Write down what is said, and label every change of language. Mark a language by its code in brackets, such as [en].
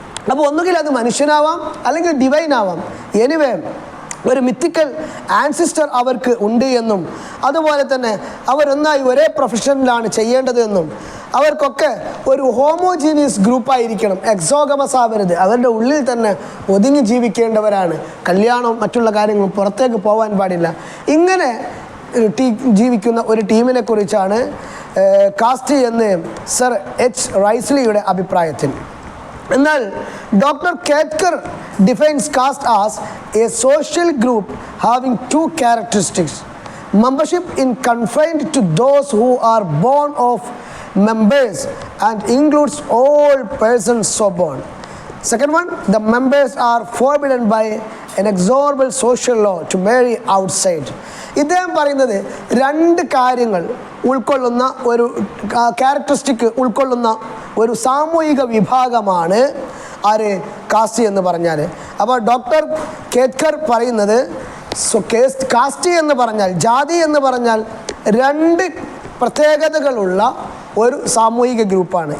[ml] അപ്പോൾ ഒന്നുകിൽ അത് മനുഷ്യനാവാം, അല്ലെങ്കിൽ ഡിവൈൻ ആവാം. എനിവേ ഒരു മിത്തിക്കൽ ആൻസിസ്റ്റർ അവർക്ക് ഉണ്ട് എന്നും, അതുപോലെ തന്നെ അവരൊന്നായി ഒരേ പ്രൊഫഷനിലാണ് ചെയ്യേണ്ടത് എന്നും, അവർക്കൊക്കെ ഒരു ഹോമോജീനിയസ് ഗ്രൂപ്പായിരിക്കണം, എക്സോഗമസ് ആവരുത്, അവരുടെ ഉള്ളിൽ തന്നെ ഒതുങ്ങി ജീവിക്കേണ്ടവരാണ്, കല്യാണം മറ്റുള്ള കാര്യങ്ങളും പുറത്തേക്ക് പോകാൻ പാടില്ല. ഇങ്ങനെ ജീവിക്കുന്ന ഒരു ടീമിനെ കുറിച്ചാണ് കാസ്റ്റ് എന്ന് സർ എച്ച് റൈസ്ലിയുടെ അഭിപ്രായത്തിൽ. [en] എന്നാൽ doctor Ketkar defines caste as a social group having two characteristics. Membership in confined to those who are born of members and includes all persons so born. Second one, the members are forbidden by inexorable social law to marry outside. [ml] ഇദ്ദേഹം പറയുന്നത് രണ്ട് കാര്യങ്ങൾ ഉൾക്കൊള്ളുന്ന ഒരു characteristic ഉൾക്കൊള്ളുന്ന ഒരു സാമൂഹിക വിഭാഗമാണ് ആര് കാസ്റ്റ് എന്ന് പറഞ്ഞാൽ. അപ്പോൾ ഡോക്ടർ കേത്കർ പറയുന്നത് കാസ്റ്റ് എന്ന് പറഞ്ഞാൽ, ജാതി എന്ന് പറഞ്ഞാൽ രണ്ട് പ്രത്യേകതകളുള്ള ഒരു സാമൂഹിക ഗ്രൂപ്പാണ്.